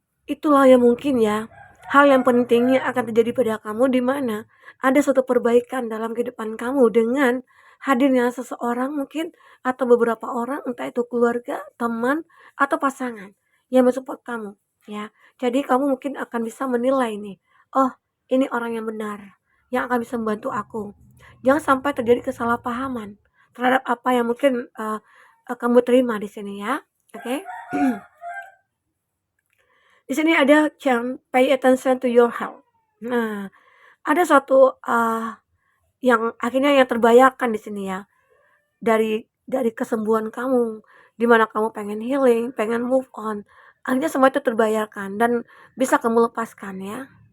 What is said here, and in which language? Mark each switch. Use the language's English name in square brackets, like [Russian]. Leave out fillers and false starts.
[Indonesian] Itulah yang mungkin ya, hal yang pentingnya akan terjadi pada kamu di mana ada suatu perbaikan dalam kehidupan kamu dengan hadirnya seseorang mungkin atau beberapa orang, entah itu keluarga, teman, atau pasangan yang mensupport kamu ya. Jadi kamu mungkin akan bisa menilai nih, oh ini orang yang benar, yang akan bisa membantu aku. Jangan sampai terjadi kesalahpahaman terhadap apa yang mungkin kamu terima di sini ya. Oke. Di sini ada [English] pay attention to your health. [Indonesian] Nah, ada suatu yang akhirnya yang terbayarkan di sini ya, dari kesembuhan kamu, di mana kamu pengen healing, pengen move on, akhirnya semua itu terbayarkan dan bisa kamu lepaskan ya.